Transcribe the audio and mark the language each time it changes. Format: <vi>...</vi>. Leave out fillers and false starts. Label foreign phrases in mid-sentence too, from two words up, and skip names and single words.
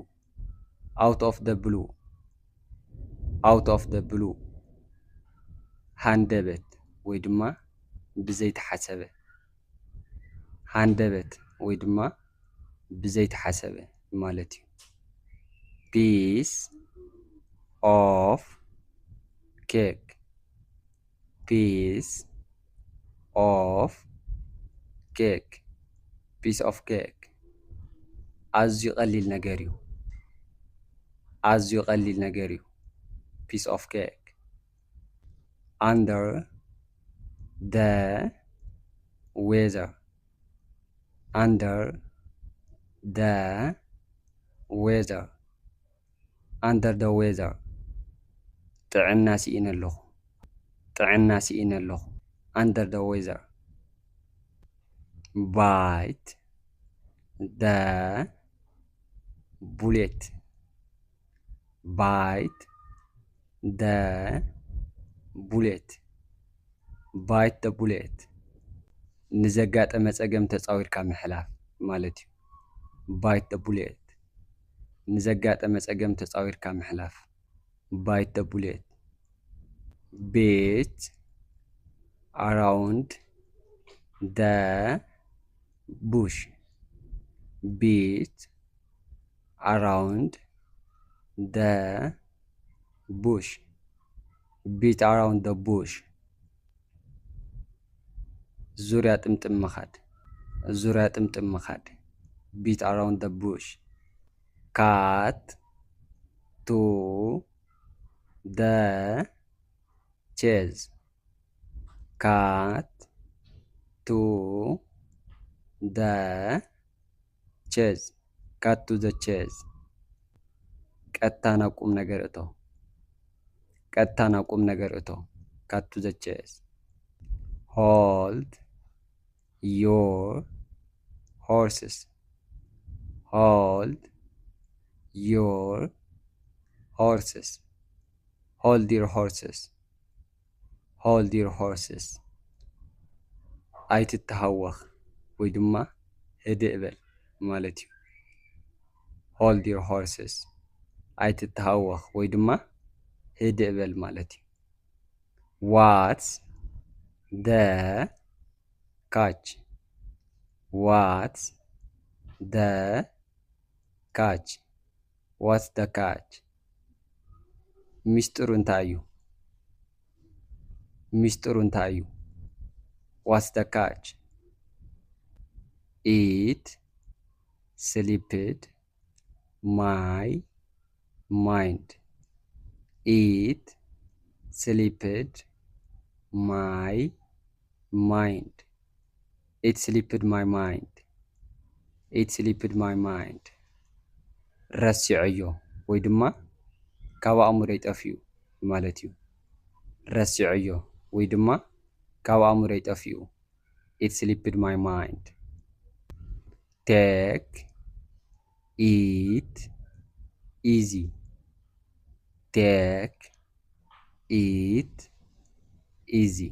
<en>Out of the blue. Out of the blue.</en> <ti>ሃንደበት ወይ ድማ ብዘይተሓሰበ ሃንደበት ወይ ድማ ብዘይተሓሰበ ማለት እዩ</ti> <en>Piece of cake. Piece of cake. Piece of cake.</en> <ti>ኣዝዩ ቀሊል ነገር እዩ ኣዝዩ ቀሊል ነገር እዩ</ti> <en>Piece of cake. Under the weather. Under the weather. Under the weather.</en> <ti>ጥዕና ሲኢነ ኣለኹ ጥዕና ሲኢነ ኣለኹ</ti> <en>Under the weather. Bite the bullet. Bite the bullet. Bite the bullet.</en> <ti>ንዘጋጠመ ፀገም ተፃዊርካ ምሕላፍ ማለት እዩ</ti> <en>Bite the bullet.</en> <ti>ንዘጋጠመ ፀገም ተፃዊርካ ምሕላፍ</ti> <en>Bite the bullet. Beat around the bush. Beat around the bush. Beat around the bush.</en> <ti>ዙርያ ጥምጥም ምኻድ ዙርያ ጥምጥም ምኻድ</ti> <en>Beat around the bush. Cut to the chase. Cut to the chase. Cut to the chase.</en> <ti>ቀጥታ ናብ ቁም ነገር እቶ ቀጥታ ናብ ቁም ነገር እቶ</ti> <en>cut to the chase hold your horses hold your horses hold your horses hold your horses</en> <ti>ኣይትተሃወኽ ወይ ድማ ህድእ በል ማለት እዩ</ti> <en>hold your horses</en> <ti>ኣይትተሃወኽ ወይ ድማ ህድእ በል ማለት እዩ</ti> <en>what's the catch what's the catch</en> <ti>what's the catch ሚስጥሩ እንታይ እዩ ሚስጥሩ እንታይ እዩ</ti> <en>what's the catch it slipped my mind it slipped my mind it slipped my mind it slipped my mind</en> <ti>ረሲዐዮ ወይ ድማ ካብ ኣእምሮይ ጠፊኡ ማለት እዩ ረሲዐዮ ወይ ድማ ካብ ኣእምሮይ ጠፊኡ</ti> <en>it slipped my mind take it easy take it easy</en>